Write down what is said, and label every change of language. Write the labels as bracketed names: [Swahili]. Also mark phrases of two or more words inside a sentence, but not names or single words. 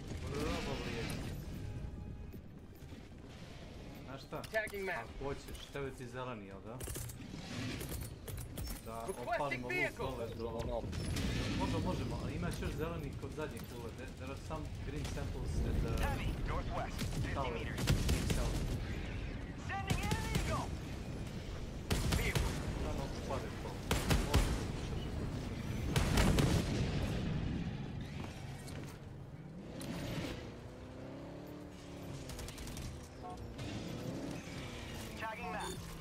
[Serbian] Znaš šta? [English] Tagging map. [Serbian] Ako hoćeš, tebe ti zeleni, jel da? Da [English] Requesting [Serbian] opalimo [English] vehicle. [Serbian] luk dole do... Možemo, ali imaš još zeleni kod zadnjeg kule. [English] There are some green samples at the... Heavy, northwest, 50 meters. South. Sending in an eagle. Vehicle. [Serbian] Samo pade to. [English] Tagging map.